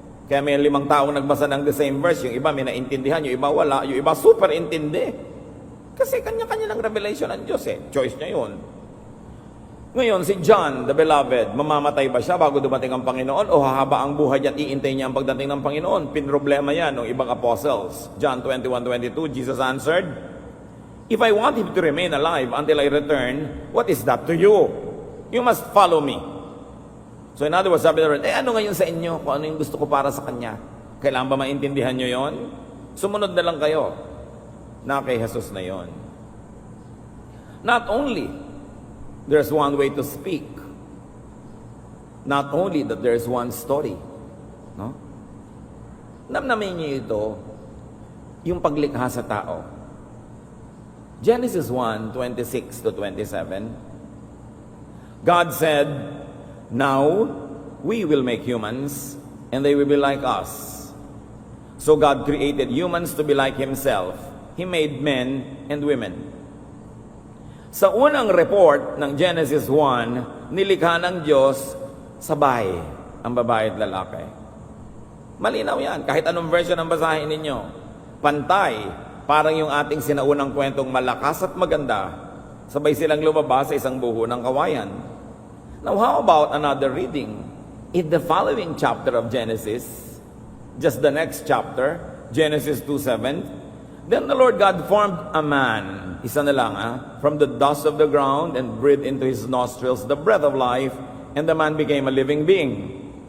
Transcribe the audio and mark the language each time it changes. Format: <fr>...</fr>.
<tl>Kaya may 5 taong nagbasa ng</tl> <en>the same verse,</en> <tl>yung iba may naintindihan, yung iba wala, yung iba super intindi. Kasi kanya-kanya ng revelation ng Diyos Choice niya yun. Ngayon, si John, the beloved, mamamatay ba siya bago dumating ang Panginoon o hahaba ang buhay at iintay niya ang pagdating ng Panginoon? Pinroblema yan ng ibang apostles.</tl> <en>John 21:22, Jesus answered, if I want him to remain alive until I return, what is that to you? You must follow me. So in other words,</en> <tl>sabi na rin, ano ngayon sa inyo? Kung ano yung gusto ko para sa kanya? Kailangan ba maintindihan nyo yon? Sumunod na lang kayo na kay Jesus na yon.</tl> <en>Not only there's one way to speak, Not only that there's one story,</en> <tl>no? Namnamin niyo ito, yung paglikha sa tao.</tl> <en>Genesis 1:26 to 27. God said, "Now we will make humans, and they will be like us." So God created humans to be like Himself. He made men and women.</en> <tl>Sa unang report ng Genesis 1, nilikha ng Diyos sabay ang babae at lalaki. Malinaw yan. Kahit anong version ang basahin ninyo. Pantay. Parang yung ating sinaunang kwentong malakas at maganda. Sabay silang lumabas sa isang buho ng kawayan.</tl> <en>Now, how about another reading? In the following chapter of Genesis, just the next chapter, Genesis 2:7, then the Lord God formed a man,</en> <tl>isa na lang,</tl> <en>from the dust of the ground and breathed into his nostrils the breath of life, and the man became a living being.</en>